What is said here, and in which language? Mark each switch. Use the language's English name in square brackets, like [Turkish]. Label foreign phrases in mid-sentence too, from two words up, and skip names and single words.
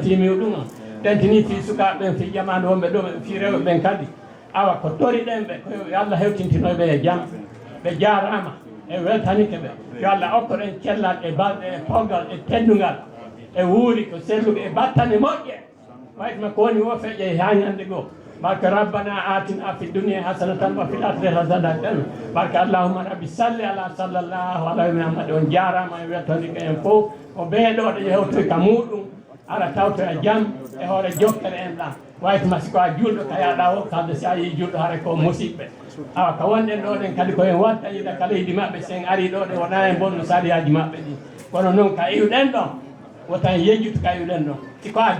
[Fula] fi miwɗum on tentini fi sukaɓe ɓen fi jamanu wonɓe ɗo fi rewɓe ɓen kadi awa ko toriɗen ɓe ko allah hewtintinoɓe e jam ɓe jarama e weltanike ɓe yo allah okkoɗen cellal e balɗe e poggal e teddugal e wuuri ko selluɓe e battane moƴƴe waytuma ko woni wo feƴƴe ha ñande goo barka [Arabic] ربنا آتنا في الدنيا حسنة وفي الآخرة حسنة [Fula] barka [Arabic] اللهم ربي صل على صلى الله عليه محمد [Fula] on jarama e weltanike en fof ko ɓeeɗoɗo hewtoy ka muɗum ara tawtoya jam e hoore jokkere en ɗam waytuma siko a julɗo kayaɗa o kalde si a yi julɗo haara ko musidɓe awa ka wonɗen ɗo ɗen kadi koyen watta yiɗa kala yiɗi maɓɓe sen ari ɗo ɗe wona e bonno sariyaji maɓɓe ɗi kono noon ka iwɗen ɗon wotan yejjutu ka iwɗen ɗon siko a